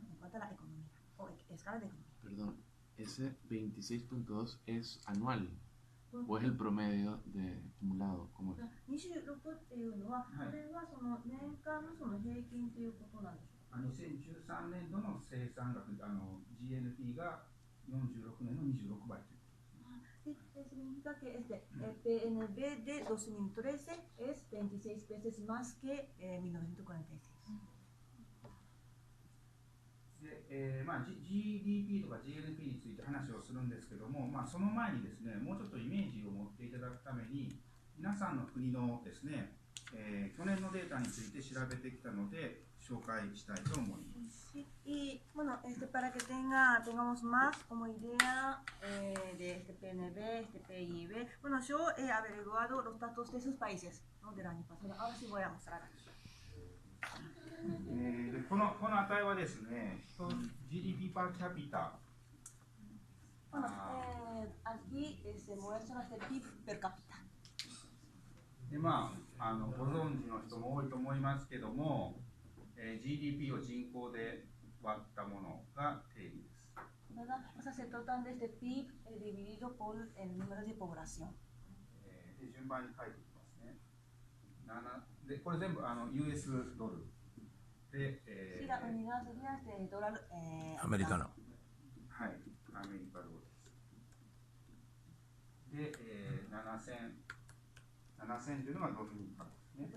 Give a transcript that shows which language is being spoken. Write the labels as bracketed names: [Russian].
[Spanish] En cuanto a la economía o escala de economía. Perdón, ese 26.2 es anual o es el promedio de acumulado, ¿cómo es? [Japanese] 26っていうのは、これはその年間のその平均ということなんでしょうか。 2013年度の生産額、GNP が46年の26倍ということですね。 [Spanish] Significa que PNB de 2013 es 26 veces más que 1946. [Japanese] GDP とか GNP について話をするんですけども、その前にですね、もうちょっとイメージを持っていただくために、皆さんの国のですね、去年のデータについて調べてきたので、紹介したいと思います。 [Spanish] Y bueno, para que tengamos más como idea de PNB, PIB, bueno, yo he averiguado los datos de esos países, ¿no? Del año pasado. Ahora sí voy a mostrar aquí. [Japanese] この値はですね、GDP per capita。 [Spanish] Bueno, aquí se muestra PIB per capita. [Japanese] でご存知の人も多いと思いますけども、GDP を人口で割ったものが定義です。 [Spanish] ¿Verdad? O sea, se trata de PIB dividido por el número de población. [Japanese] で順番に書いていきますね。でこれ全部US ドル。で、 [Spanish] Sí, la unidad sería dólar americano. [Japanese] はい、アメリカドルです。で、7000というのがドミニカですね。